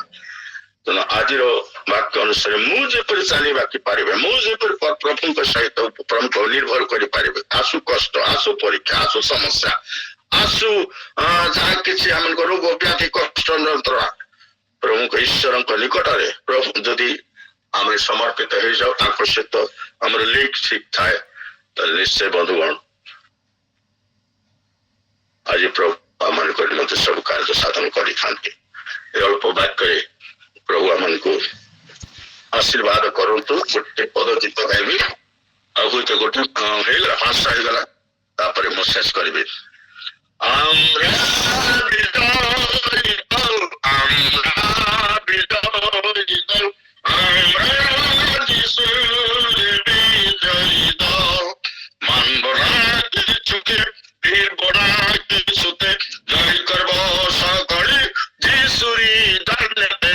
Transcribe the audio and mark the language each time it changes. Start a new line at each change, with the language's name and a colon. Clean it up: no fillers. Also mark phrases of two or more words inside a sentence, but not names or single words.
Odia: ତେଣୁ ଆଜିର ବାକ୍ୟ ଅନୁସାରେ ମୁଁ ଯେପରି ଚାଲିବାକୁ ପାରିବେ, ମୁଁ ଯେପରି ପ୍ରଭୁଙ୍କ ସହିତ ପ୍ରଭୁଙ୍କୁ ନିର୍ଭର କରିପାରିବେ, ଆସୁ କଷ୍ଟ, ଆସୁ ପରୀକ୍ଷା, ଆସୁ ସମସ୍ୟା, ଆସୁ ଯାହା କିଛି ଆମଙ୍କ ରୋଗ ବ୍ୟାଧି କଷ୍ଟ ଯନ୍ତ୍ରଣା, ପ୍ରଭୁଙ୍କ ଈଶ୍ୱରଙ୍କ ନିକଟରେ ପ୍ରଭୁ ଯଦି ଆମେ ସମର୍ପିତ ହେଇଯାଉ, ତାଙ୍କ ସହିତ ଆମର ଲିଙ୍କ ଠିକ ଥାଏ, ତାହେଲେ ନିଶ୍ଚୟ ବନ୍ଧୁଗଣ ଆଜି ପ୍ରଭୁ ଆମମାନଙ୍କ ନିମନ୍ତେ ସବୁ କାର୍ଯ୍ୟ ସାଧନ କରିଥାନ୍ତି। ଏ ଅଳ୍ପ ବାକ୍ୟରେ ପ୍ରଭୁ ଆମମାନଙ୍କୁ ଆଶୀର୍ବାଦ କରନ୍ତୁ। ଗୋଟେ ପଦ ଗୀତ ଗାଇବି, ଆଉ ହୁଏତ ଗୋଟେ ହେଇଗଲା, 5ଟା ହେଇଗଲା, ତାପରେ ମୁଁ ଶେଷ କରିବି।
Bangla: আমরা বিজয়ী দল, আমরা বিজয়ী দল, আমরা যিশুর বিজয়ী দল। মানব না কিছুকে, ফিরব না কিছুতে, জয় করব সকলে যিশুরই দলেতে।